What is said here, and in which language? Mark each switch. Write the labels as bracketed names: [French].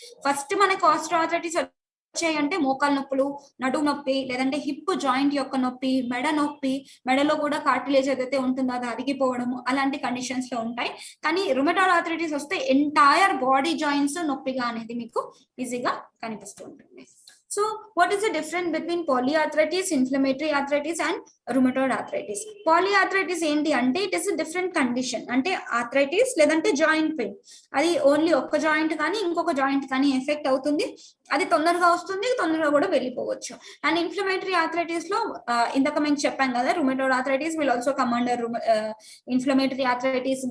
[Telugu] First మనకు osteoarthritis అంటే మోకాలు నొప్పులు, నడుము నొప్పి, లేదంటే హిప్ జాయింట్ యొక్క నొప్పి, మెడ నొప్పి, మెడలో కూడా కార్టిలేజ్ ఏదైతే ఉంటుందో అది అరిగిపోవడము, అలాంటి కండిషన్స్ లో ఉంటాయి. కానీ రుమటాయిడ్ ఆర్థరైటిస్ వస్తే ఎంటైర్ బాడీ జాయింట్స్ నొప్పిగా అనేది మీకు ఈజీగా కనిపిస్తూ ఉంటుంది. [English] So what is the difference between polyarthritis, inflammatory arthritis and rheumatoid arthritis? [Telugu] Polyarthritis ఏంటి అంటే [English] it is different condition, [Telugu] అంటే ఆర్థరైటిస్ లేదంటే జాయింట్ పెయిన్, అది ఓన్లీ ఒక్క జాయింట్ కానీ ఇంకొక జాయింట్ కానీ ఎఫెక్ట్ అవుతుంది, అది తొందరగా వస్తుంది, తొందరగా కూడా వెళ్ళిపోవచ్చు. [English] and inflammatory arthritis లో [Telugu] ఇందాక మేము చెప్పాం కదా, [English] Rheumatoid arthritis will also come under inflammatory arthritis.